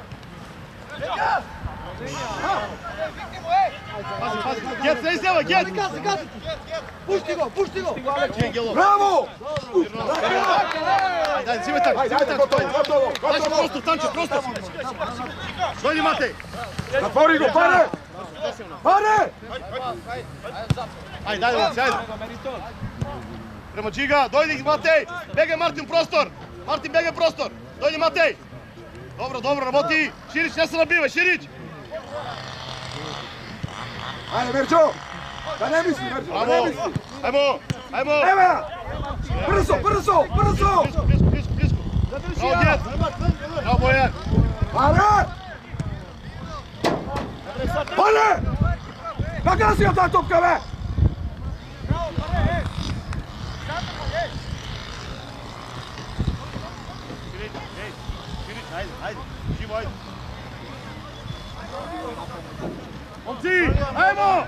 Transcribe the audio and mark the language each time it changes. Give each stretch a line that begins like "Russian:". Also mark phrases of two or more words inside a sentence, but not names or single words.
Macedonian: Пази! Гет, не излева, Гет! Пушти го! Ангелов! Браво! Ајде, зиме така! Готово! Танчев, просто! Дојди, Матеј! Затвори го, паре! Паре! Ајде! Према Джига, дојди, Матеј! Бегај, Мартин, простор! Дојди, Матеј! Добро, работи! Ширич, не се набивај, Ширич! Ајде, Мерчо! Да не мисли, Мерчо, да не мисли! Ајмо! Ева! Брзо! Близко! Браво, Гет! Браво, Бојан! Паре! Па гази од та топка, бе! Ајде, живо, ајде. Момци, ајмо!